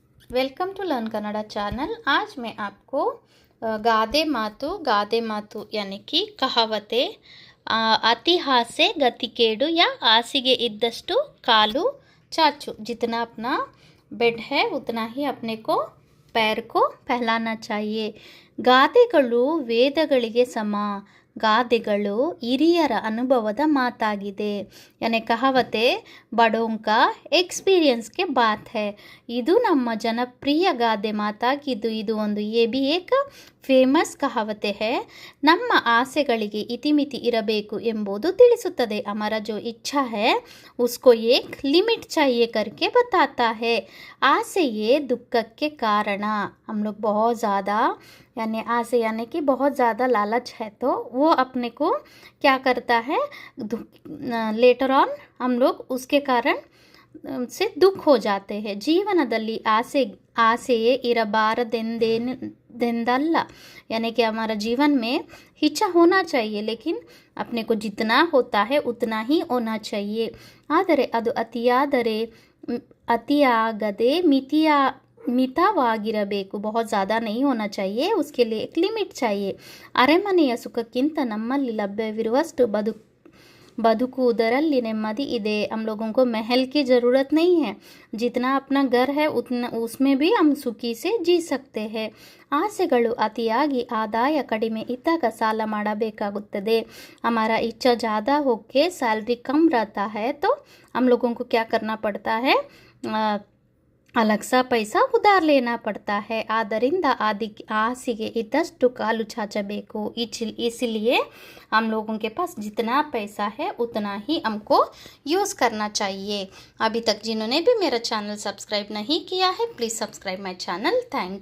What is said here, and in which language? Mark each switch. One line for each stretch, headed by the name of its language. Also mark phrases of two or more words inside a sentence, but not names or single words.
English: welcome to Learn Kannada channel.
Hindi: आज मैं आपको
Kannada: ಗಾದೆ ಮಾತು
Hindi: यानी कि कहावतें
Kannada: ಅತಿ ಆಸೆ ಗತಿ ಕೇಡು
Hindi: या
Kannada: ಹಾಸಿಗೆ ಇದ್ದಷ್ಟು ಕಾಲು ಚಾಚು।
Hindi: जितना अपना बेड है उतना ही अपने को पैर को फैलाना चाहिए।
Kannada: ಗಾದೆಗಳು ವೇದಗಳಿಗೆ ಸಮ, ಗಾದೆಗಳು ಹಿರಿಯರ ಅನುಭವದ ಮಾತಾಗಿದೆ।
Hindi: यानी कहावतें बड़ों का एक्सपीरियंस के बात है।
Kannada: ಇದು ನಮ್ಮ ಜನಪ್ರಿಯ ಗಾದೆ ಮಾತಾಗಿದ್ದು ಇದು ಒಂದು
Hindi: भी एक फेमस कहावत है।
Kannada: ನಮ್ಮ ಆಸೆಗಳಿಗೆ ಇತಿಮಿತಿ ಇರಬೇಕು ಎಂಬುದು ತಿಳಿಸುತ್ತದೆ।
Hindi: हमारा जो इच्छा है उसको एक लिमिट चाहिए करके बताता है।
Kannada: ಆಸೆಯೇ ದುಃಖಕ್ಕೆ ಕಾರಣ।
Hindi: हम लोग बहुत ज़्यादा यानी आसे यानी कि बहुत ज़्यादा लालच है तो वो अपने को क्या करता है,
English: later on
Hindi: हम लोग उसके कारण से दुख हो जाते हैं।
Kannada: ಜೀವನದಲ್ಲಿ ಆಸೆಯೇ ಇರಬಾರದೆಂದಲ್ಲ,
Hindi: यानी कि हमारा जीवन में इच्छा होना चाहिए लेकिन अपने को जितना होता है उतना ही होना चाहिए।
Kannada: ಆದರೆ ಅದು ಅತಿಯಾಗದೆ ಮಿತವಾಗಿರಬೇಕು।
Hindi: बहुत ज़्यादा नहीं होना चाहिए, उसके लिए एक लिमिट चाहिए।
Kannada: ಅರೆಮನೆಯ ಸುಖಕ್ಕಿಂತ ನಮ್ಮಲ್ಲಿ ಲಭ್ಯವಿರುವಷ್ಟು ಬದುಕುವುದರಲ್ಲಿ ನೆಮ್ಮದಿ ಇದೆ।
Hindi: हम लोगों को महल की ज़रूरत नहीं है, जितना अपना घर है उतना उसमें भी हम सुखी से जी सकते हैं।
Kannada: ಆಸೆಗಳು ಅತಿಯಾಗಿ ಆದಾಯ ಕಡಿಮೆ ಇದ್ದಾಗ ಸಾಲ ಮಾಡಬೇಕಾಗುತ್ತದೆ।
Hindi: हमारा इच्छा ज़्यादा होके सैलरी कम रहता है तो हम लोगों को क्या करना पड़ता है, अलग सा पैसा उधार लेना पड़ता है।
Kannada: ಆದ್ದರಿಂದ ಆಸೆಗೆ ಇದ್ದಷ್ಟು ಕಾಲು ಚಾಚಬೇಕು।
Hindi: इसलिए हम लोगों के पास जितना पैसा है उतना ही हमको यूज़ करना चाहिए। अभी तक जिन्होंने भी मेरा चैनल सब्सक्राइब नहीं किया है प्लीज़
English: subscribe my channel. thank you.